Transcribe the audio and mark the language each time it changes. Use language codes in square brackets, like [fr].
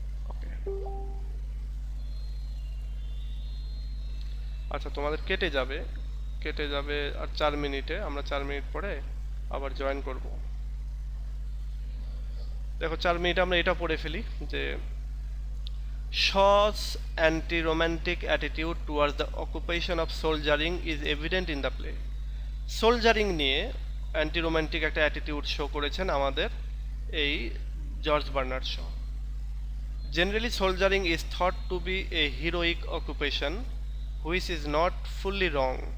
[bn] ওকে, আচ্ছা তোমাদের কেটে যাবে আর 4 মিনিটে, আমরা 4 মিনিট পরে আবার জয়েন করব। দেখো 4 মিনিট আমরা এটা পড়ে ফেলি যে [en] Shaw's anti-romantic attitude towards the occupation of soldiering is evident in the play. [bn] Soldiering নিয়ে অ্যান্টি রোমান্টিক একটা অ্যাটিটিউড শো করেছেন আমাদের এই George Bernard Shaw. [en] Generally soldiering is thought to be a heroic occupation which is not fully wrong.